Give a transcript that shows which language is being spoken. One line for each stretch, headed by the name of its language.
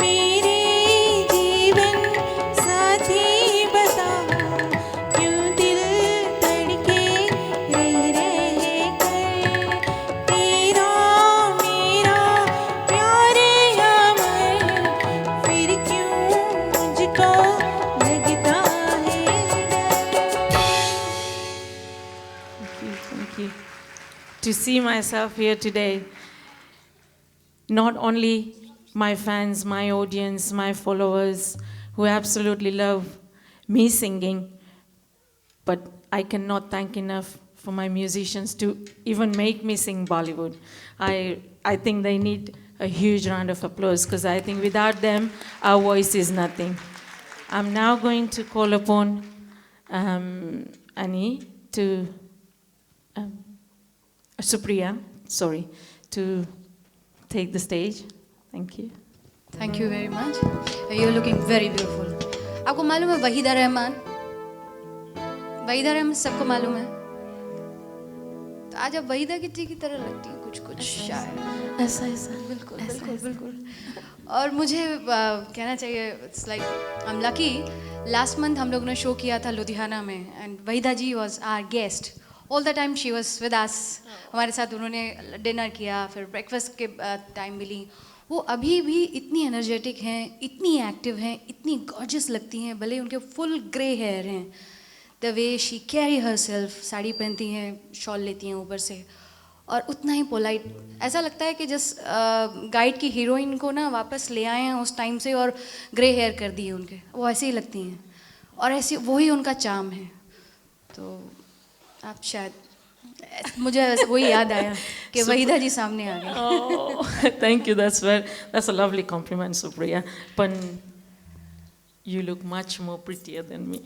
Hindi: मेरे जीवन साथी बता, क्यों दिल धड़के रह कर। तेरा मेरा प्यार अमर, फिर क्यों मुझको लगता है डर।
English: Thank you. To see myself here today, not only my fans, my audience, my followers who absolutely love me singing, but I cannot thank enough for my musicians to even make me sing Bollywood. I think they need a huge round of applause, because I think without them, our voice is nothing. I'm now going to call upon Annie to Supriya, sorry, to take the stage. Thank you. Thank you very much, you are looking very beautiful.
Hindi: आपको मालूम है वहीदा रहमान? वहीदा रहमान सबको मालूम है। तो आज आप Waheeda kitty की तरह लगती हैं, कुछ कुछ शायद ऐसा ऐसा बिल्कुल बिल्कुल बिल्कुल। और मुझे कहना चाहिए,
English: It's like I am lucky.
Hindi: Last month हम लोग ने शो किया था लुधियाना में, and Waheeda ji
English: Was our guest all the time. She was with us,
Hindi: हमारे साथ उन्होंने डिनर किया, फिर ब्रेकफास्ट के टाइम मिली। वो अभी भी इतनी एनर्जेटिक हैं, इतनी एक्टिव हैं, इतनी गॉर्जियस लगती हैं, भले उनके फुल ग्रे हेयर हैं।
English: the way she carry her self,
Hindi: sari पहनती हैं, शॉल लेती हैं ऊपर से, और उतना ही पोलाइट। ऐसा लगता है कि जिस गाइड की हीरोइन को ना वापस ले आए हैं उस टाइम से और ग्रे हेयर कर दिए उनके, वो ऐसे ही लगती हैं, और ऐसे वही उनका चार्म है। तो आप शायद, मुझे वही याद आया कि वहीदा जी सामने आ गए।
English: Oh, thank you. That's a lovely compliment, Supriya. But you look much more prettier than me.